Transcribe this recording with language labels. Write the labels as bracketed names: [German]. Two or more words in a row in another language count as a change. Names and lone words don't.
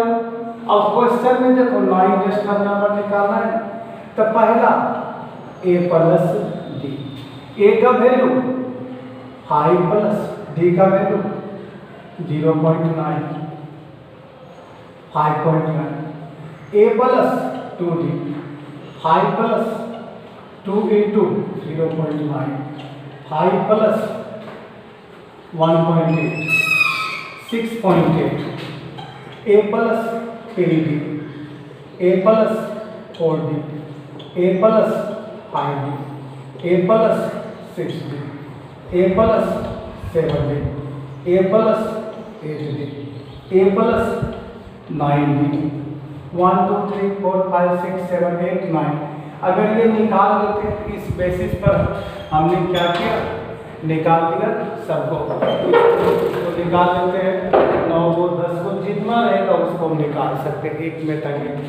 [Hindi] अब क्वेश्चन में देखो 9 [English] rational number [Hindi] निकालना है, तो पहला [English] a plus d, [Hindi] ए का वैल्यू 5 [English] plus d [Hindi] का वैल्यू 0.9, [English] 5.9, a plus 2d, 5 प्लस 2 into 0.9, 5 plus 1.8, 6.8, a plus 3d, a plus 4d, a plus 5d, a plus 6d, a plus 7d, a plus 8d, a plus 9d, 1 2 3 4 5 6 7 8 9। [Hindi] अगर ये निकाल लेते हैं तो इस बेसिस पर हमने क्या किया, निकाल दिया सबको, तो निकाल लेते हैं 9 को 10 को, जितना रहेगा उसको हम निकाल सकते हैं एक मेथड में।